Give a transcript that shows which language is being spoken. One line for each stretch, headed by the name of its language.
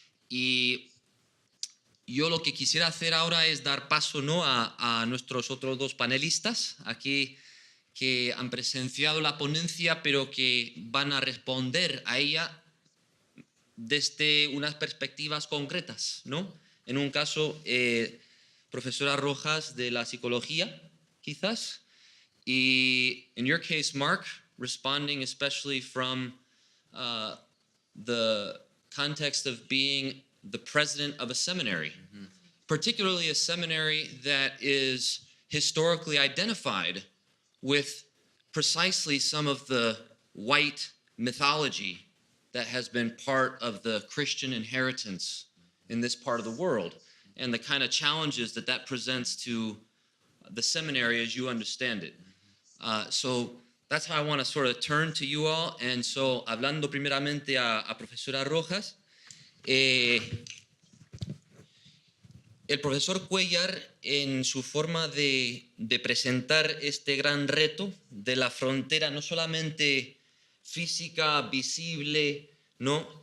Spanish: Y yo lo que quisiera hacer ahora es dar paso, ¿no?, a nuestros otros dos panelistas aquí que han presenciado la ponencia, pero que van a responder a ella desde unas perspectivas concretas, ¿no? En un caso, profesora Rojas de la psicología, quizás, y
English: in your case, Mark, responding especially from the context of being the president of a seminary, particularly a seminary that is historically identified with precisely some of the white mythology that has been part of the Christian inheritance in this part of the world, and the kind of challenges that presents to the seminary as you understand it. So that's how I want to sort of turn to you all. And so,
Spanish: hablando primeramente a profesora Rojas, el profesor Cuéllar, en su forma de presentar este gran reto de la frontera, no solamente física, visible, ¿no?